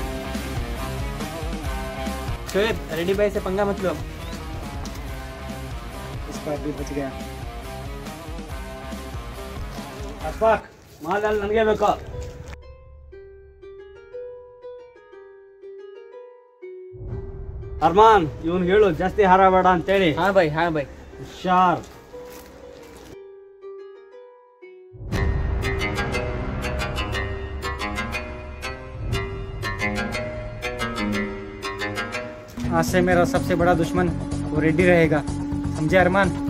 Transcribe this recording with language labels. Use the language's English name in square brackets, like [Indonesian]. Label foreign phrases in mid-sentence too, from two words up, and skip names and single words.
[Hindi] शोएब, रेड्डी भाई से पंगा मत लो। इस बार भी बच गया। [Kannada] ಅಶ್ಫಾಕ್, ಮಾಲ್ ಅಲ್ಲಿ ನನಗೆ ಬೇಕು. ಅರ್ಮಾನ್, ಇವನ್ ಹೇಳು ಜಾಸ್ತಿ ಹಾರ ಬೇಡ ಅಂತೇಳಿ. [Hindi] हाँ भाई, हाँ भाई। [Kannada] ಹುಷಾರ್. [Hindi] आज से मेरा सबसे बड़ा दुश्मन वो रेड्डी रहेगा, समझे अरमान?